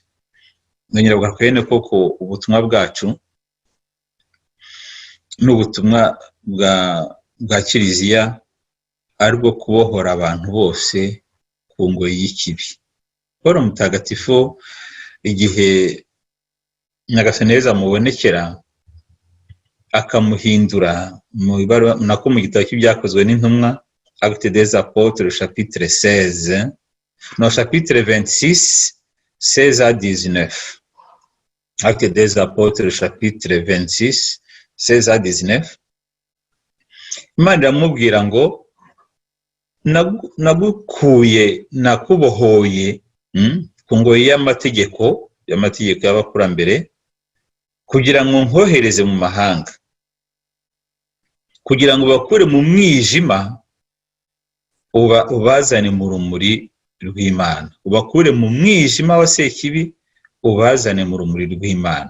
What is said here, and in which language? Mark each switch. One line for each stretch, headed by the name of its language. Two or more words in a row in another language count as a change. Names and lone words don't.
Kinyarwanda: Nongera kwene koko ubutumwa bwacu n'ubutumwa bwa Kiliziya ari bwo kubohora abantu bose ku ngoyi y'ikibi. Paul Mutagatifu igihe Nyagasani Yezu amubonekera akamuhindura mu gitabo cy'ibyakozwe n'intumwa,
French: Actes des Apôtres chapitre 16, no chapitre 26, 16 à 19. Actes des Apôtres chapitre 26, 16 à 19.
Kinyarwanda: Imana iramubwira ngo nagukuye, nakubohoye ku ngoyi y'amategeko y'abakurambere, kugira ngo nkohereze mu mahanga, kugira ngo bakure mu mwijima ubazane mu rumuri rw'Imana, ubakure mu mwijima wa sekibi ubazane mu rumuri rw'Imana.